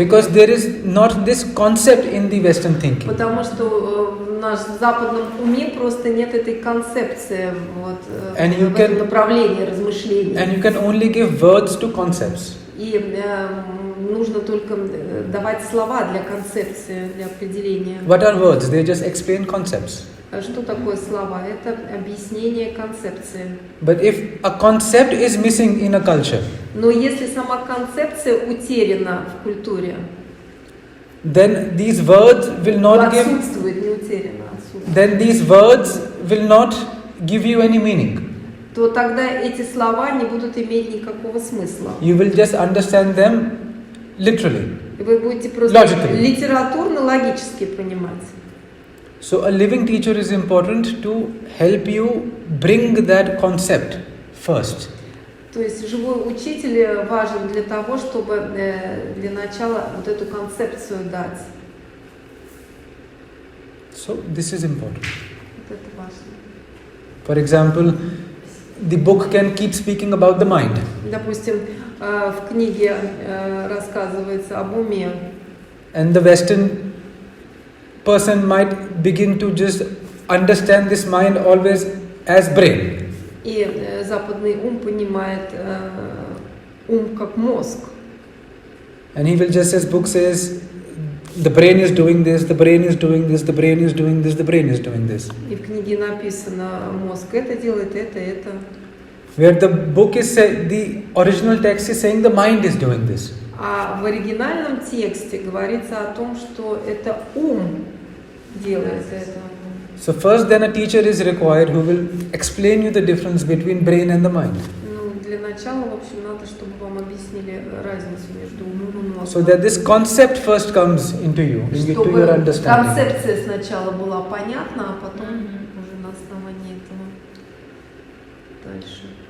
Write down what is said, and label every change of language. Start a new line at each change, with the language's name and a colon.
English: Because there is not this concept in the Western thinking.
Russian: Потому что в нашем западном уме просто нет этой концепции вот,
English: And you
Russian: в этом
English: can-
Russian: направлении размышлений.
English: And you can only give words to concepts.
Russian: И нужно только давать слова для концепции, для определения.
English: What are words? They just explain concepts.
Russian: Что такое слова? Это объяснение концепции.
English: But if a concept is missing in a culture,
Russian: Но если сама концепция утеряна в культуре,
English: then these words will not give
Russian: отсутствует, не утеряна, отсутствует,
English: then these words will not give you any meaning.
Russian: то тогда эти слова не будут иметь никакого смысла.
English: You will just understand them literally.
Russian: И вы будете просто
English: Logically.
Russian: литературно-логически понимать.
English: So a living teacher is important to help you bring that concept first.
Russian: То есть живой учитель важен для того, чтобы для начала вот эту концепцию дать.
English: So this is important.
Russian: Вот это важно.
English: For example, the book can keep speaking about the mind.
Russian: Допустим, в книге рассказывается об уме.
English: And the Western person might begin to just understand this mind always as brain.
Russian: И западный ум понимает ум как мозг.
English: And he will just, as book says, the brain is doing this, the brain is doing this, the brain is doing this, the brain is doing this.
Russian: И в книге написано, мозг это делает, это.
English: Where the book is the original text is saying the mind is doing this.
Russian: А в оригинальном тексте говорится о том, что это ум делает это.
English: So first then a teacher is required who will explain you the difference between brain and the mind.
Russian: Ну, для начала, в общем, надо, чтобы вам объяснили разницу между умом и мозгом.
English: So that this concept first comes into you, into
Russian: Чтобы
English: your understanding.
Russian: концепция сначала была понятна, а потом уже на основании этого дальше.